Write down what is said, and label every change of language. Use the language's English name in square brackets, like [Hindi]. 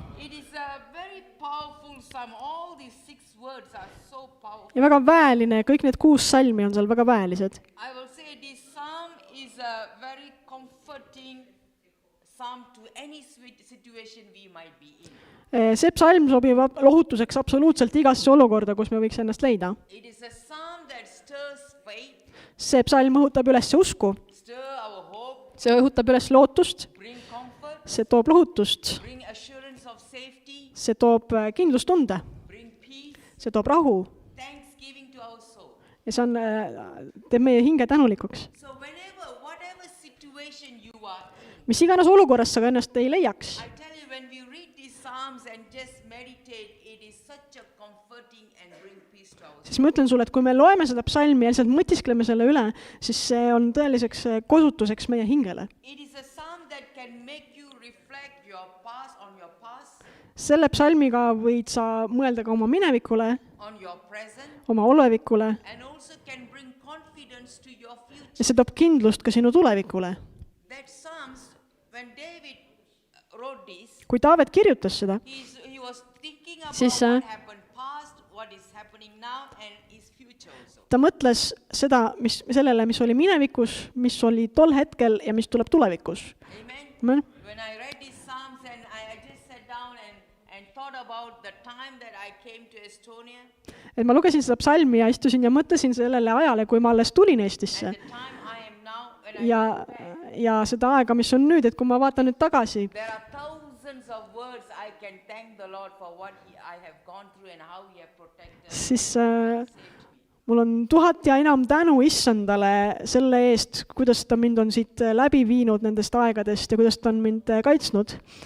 [English] It is a very powerful psalm. All these 6 words are so powerful. [Estonian] Ja väga väeline, kõik need 6 salmi on seal väga väelised. [English] I will say this psalm is a very comforting psalm to any situation we might be in. [Estonian] See psalm sobib lohutuseks absoluutselt igasse olukorda, kus me võiks ennast leida. [English] It is a psalm that stirs faith, [Estonian] See psalm õhutab üles usku, [English] stir our hope, [Estonian] see õhutab üles lootust, [English] bring comfort, [Estonian] see toob lohutust, [English] bring assurance of safety, [Estonian] see toob kindlustunde, [English] bring peace, [Estonian] see toob rahu [English] thanksgiving to our soul. [Estonian] ja see teeb meie hinge tänulikuks. [English] So whatever situation you are in, [Estonian] Mis iganes olukorras sa ka ennast ei leiaks. [English] I tell you, when we read these psalms and just meditate, it is such a comforting and bring peace to our soul. [Estonian] Siis ma ütlen sulle, et kui me loeme seda psalmi ja lihtsalt mõtiskleme selle üle, siis see on tõeliseks kosutuseks meie hingele. [English] It is a psalm that can make you reflect on your past, [Estonian] Selle psalmiga võid sa mõelda ka oma minevikule, [English] on your present, [Estonian] oma olevikule [English] and also can bring confidence to your future. [Estonian] ja see toob kindlust ka sinu tulevikule. [English] That psalms, when David wrote this, [Estonian] Kui Taavet kirjutas seda, [English] he was thinking about [Estonian] Siis, [English] what happened past, what is happening now, and his future also. [Estonian] ta mõtles sellele, mis oli minevikus, mis oli tol hetkel ja mis tuleb tulevikus. Amen. [English] When I read these psalms and I just sat down and thought about the time that I came to Estonia, [Estonian] Et ma lugesin seda psalmi ja istusin ja mõtlesin sellele ajale, kui ma alles tulin Eestisse [English] and the time I am now, when I [Estonian] ja, [English] look back, [Estonian] ja seda aega, mis on nüüd, et kui ma vaatan nüüd tagasi, [English] there are thousands of words I can thank the Lord for what I have gone through and how He have protected me, [Estonian] siis [English] saved me. [Estonian] mul on 1000 ja enam tänu issandale selle eest, kuidas ta mind on siit läbi viinud nendest aegadest ja kuidas ta on mind kaitsnud.